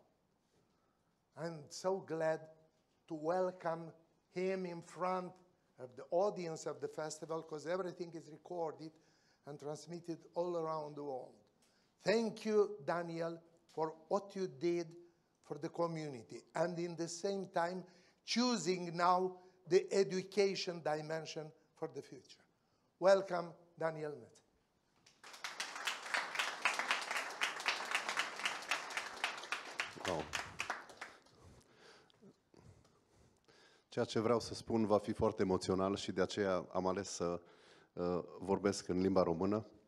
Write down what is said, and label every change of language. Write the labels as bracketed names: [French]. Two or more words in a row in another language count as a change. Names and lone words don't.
[English] I'm so glad to welcome him in front of the audience of the festival, because everything is recorded and transmitted all around the world. Thank you, Daniel, for what you did for the community. And in the same time, choosing now the education dimension for the future. Welcome, Daniel Met. Wow. [Romanian] Ceea ce vreau să spun va fi foarte emoțional și de aceea am ales să vorbesc în limba română.